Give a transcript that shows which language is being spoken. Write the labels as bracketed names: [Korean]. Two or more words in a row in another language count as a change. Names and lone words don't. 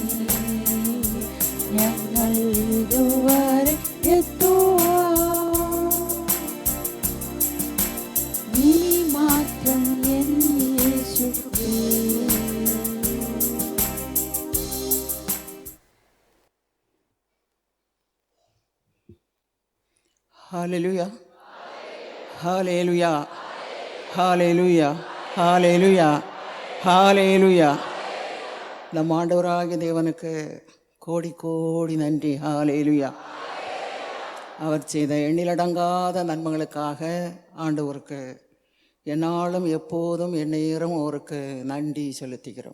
[Malayalam] ഞങ്ങൾ ഇതുവരെ എത്തുവാൻ നീ മാത്രം എൻ യേശുവേ. ഹല്ലേലൂയ, ഹല്ലേലൂയ, [Tamil] ஹalleluya, ஹalleluya, ஹalleluya. நம் ஆண்டவராகிய தேவனுக்கு கோடி கோடி நன்றி. ஹalleluya. அவர் செய்த எண்ணிலடங்காத நன்மைகளுக்காக ஆண்டவருக்கு என்னாலும் எப்போதும் எந்நேரம் அவருக்கு நன்றி செலுத்துகிறோம்.